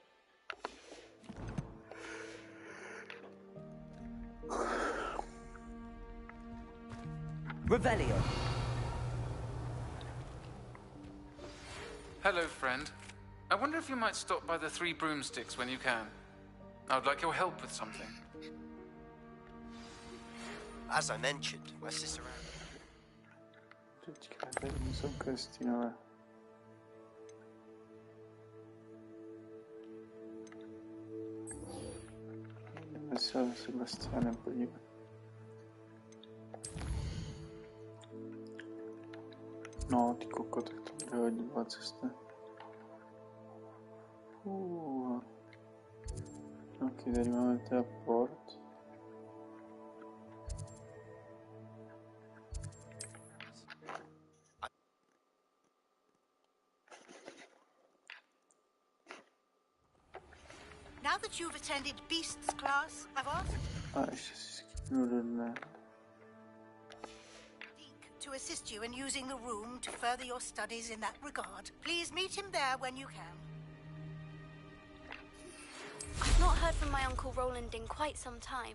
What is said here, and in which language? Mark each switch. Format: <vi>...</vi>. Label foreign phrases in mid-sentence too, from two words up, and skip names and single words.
<en>Revelio. Hello, friend. I wonder if you might stop by the Three Broomsticks when you can. I would like your help with something. As I mentioned, my sister</en> <cs>Jsou questy nové. Jdeme se Sebastianem podívat. No, ty koko, tak to bude hodně byla cesta. Ok, tady máme teda port.</cs> <en>Now that you've attended Beasts class, I've asked</en> <cs>A ještě si skipnu do dne.</cs> <en>to assist you in using the room to further your studies in that regard. Please meet him there when you can. I've not heard from my Uncle Roland in quite some time.</en>